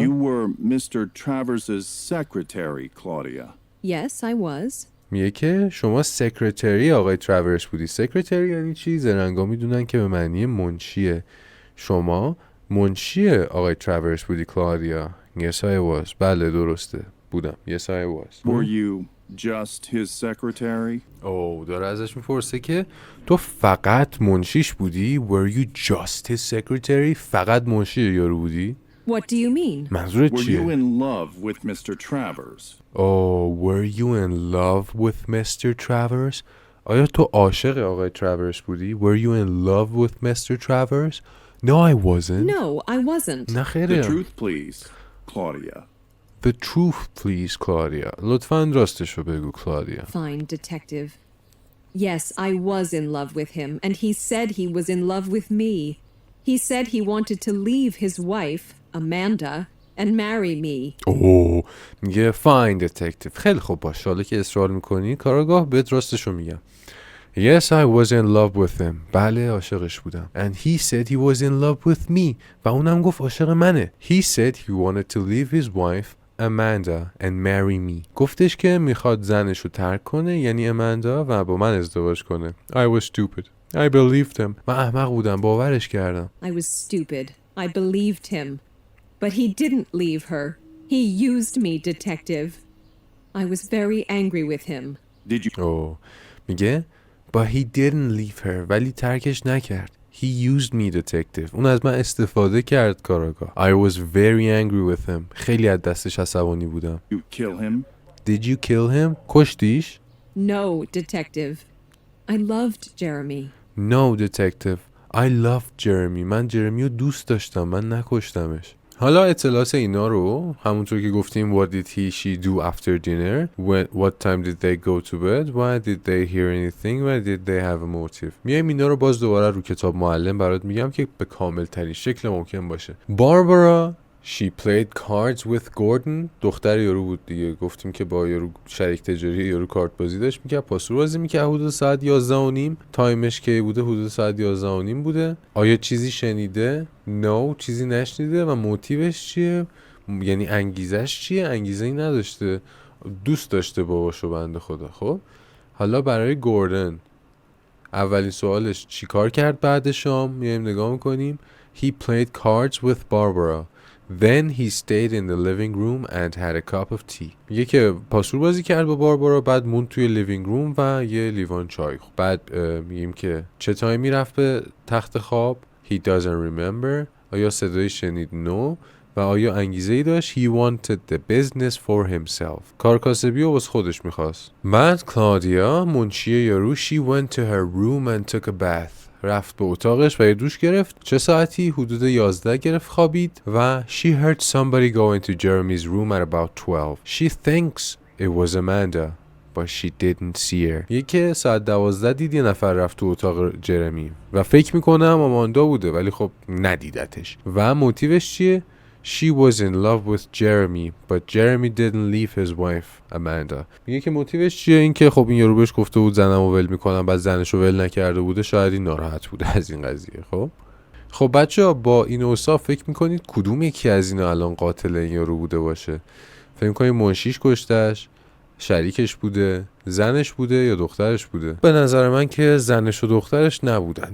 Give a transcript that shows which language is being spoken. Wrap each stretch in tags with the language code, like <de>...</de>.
<en>You were Mr. Travers's secretary, Claudia. Yes, I was.</en> <fa>میگه که شما سکرتری آقای تراورس بودی. سکرتری یعنی چی؟ زرنگا میدونن که به معنی منشیه. شما منشی آقای تراورس بودی کلادیا.</fa> <en>Yes I was.</en> <fa>بله درسته بودم.</fa> <en>Yes I was. Were you just his secretary?</en> <fa>داره ازش میپرسه که تو فقط منشیش بودی؟</fa> <en>Were you just his secretary؟</en> <fa>فقط منشی یارو بودی؟</fa> <en>What do you mean?</en> <fa>منظورت</fa> <en>Were</en> <fa>چیه؟</fa> <en>you in love with Mr. Travers? Were you in love with Mr.</en> <fa>Travers؟ آیا تو عاشق آقای تراورس بودی؟</fa> <en>Were you in love with Mr. Travers؟ No, I wasn't. No, I wasn't.</en> <fa>نه خیلی.</fa> <en>The truth, please, Claudia. The truth, please, Claudia.</en> <fa>لطفاً راستشو بگو, Claudia.</fa> <en>Fine, detective. Yes, I was in love with him, and he said he was in love with me. He said he wanted to leave his wife, Amanda, and marry me. میگه fine, detective.</en> <fa>خیلی خوب باش. حالا که اصرار میکنی کاراگاه بهت راستشو میگم.</fa> <en>Yes, I was in love with him.</en> <fa>بله عاشقش بودم.</fa> <en>And he said he was in love with me.</en> <fa>و اونم گفت عاشق منه.</fa> <en>He said he wanted to leave his wife, Amanda, and marry me.</en> <fa>گفتش که میخواد زنشو ترک کنه یعنی اماندا و با من ازدواج کنه.</fa> <en>I was stupid. I believed him.</en> <fa>من احمق بودم باورش کردم.</fa> <en>I was stupid. I believed him. But he didn't leave her. He used me, detective. I was very angry with him. Did you? میگه But he didn't leave her.</en> <fa>ولی ترکش نکرد.</fa> <en>He used me, detective.</en> <fa>اون از من استفاده کرد کاراگاه.</fa> <en>I was very angry with him.</en> <fa>خیلی از دستش عصبانی بودم.</fa> <en>You kill him? Did you kill him?</en> <fa>کشتیش؟</fa> <en>No, detective. I loved Jeremy. No, detective. I loved Jeremy.</en> <fa>من جرمی رو دوست داشتم. من نکشتمش. حالا اطلاعات اینا رو همونطور که گفتیم</fa> <en>what did he she do after dinner, what time did they go to bed, why did they hear anything, why did they have a motive.</en> <fa>میایم اینا رو باز دوباره رو کتاب معلم برات میگم که به کامل ترین شکل ممکن باشه.</fa> <en>Barbara she played cards with Gordon.</en> <fa>دختر یارو بود دیگه. گفتیم که با یارو شریک تجاری یارو کارت بازی داشت میکرد. پاسور بازی میکرد حدود ساعت 11:30. تایمش که بوده حدود ساعت 11:30 بوده. آیا چیزی شنیده؟ No چیزی نشنیده. و موتیوش چیه؟ یعنی انگیزش چیه؟ انگیزه‌ای نداشته. دوست داشته باباشو بنده خدا. خب حالا برای گوردن اولین سوالش چی کار کرد بعد شام؟ میایم نگاه میکنیم.</fa> <en>He played cards with Barbara. Then he stayed in the living room and had a cup of tea.</en> <fa>میگه که پاسور بازی کرد با باربارا بعد موند توی لیوینگ روم و یه لیوان چای. بعد میگیم که چه تایمی رفت به تخت خواب؟</fa> <en>He doesn't remember.</en> <fa>آیا صدایی شنید؟ No. و آیا انگیزه‌ای داشت؟</fa> <en>He wanted the business for himself.</en> <fa>کارکاسبی رو واسه خودش میخواست. بعد کلادیا منشی یارو</fa> <en>she went to her room and took a bath.</en> <fa>رفت به اتاقش و یه دوش گرفت. چه ساعتی؟ حدود 11 گرفت خوابید و</fa> <en>she heard somebody go into Jeremy's room at about 12. She thinks it was Amanda but she didn't see her.</en> <fa>یکی ساعت 12 دید یه نفر رفت تو اتاق جرمی و فکر میکنم آماندا بوده ولی خب ندیدتش. و موتیوش چیه؟</fa> <en>She was in love with Jeremy but Jeremy didn't leave his wife Amanda.</en> <fa>میگه که موتیوش چیه؟ این که خب این یارو بهش گفته بود زنمو ول میکنم بعد زنشو ول نکرده بوده. شاید این ناراحت بوده از این قضیه. خب بچه‌ها با این اوصاف فکر میکنید کدوم یکی از اینا الان قاتل این یارو بوده باشه؟ فکر میکنید منشیش کشتش، شریکش بوده، زنش بوده یا دخترش بوده؟ به نظر من که زنش و دخترش نبودن.</fa>